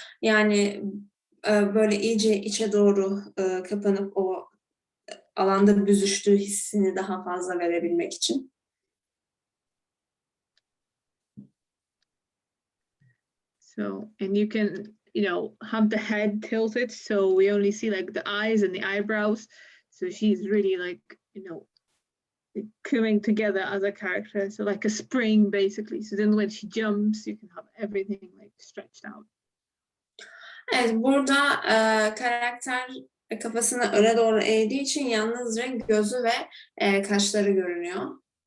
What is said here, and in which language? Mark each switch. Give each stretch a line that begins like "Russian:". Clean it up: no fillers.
Turkish: Yani böyle iyice içe doğru kapanıp o alanda büzüştüğü hissini daha fazla verebilmek için.
English: So, and you can, have the head tilted, so we only see like the eyes and the eyebrows. So she's really like, coming together as a character. So like a spring, basically. So then when she jumps, you can have everything like stretched out.
Turkish: Evet, burada karakter kafasını öne doğru eğdiği için yalnızca gözü ve kaşları görünüyor.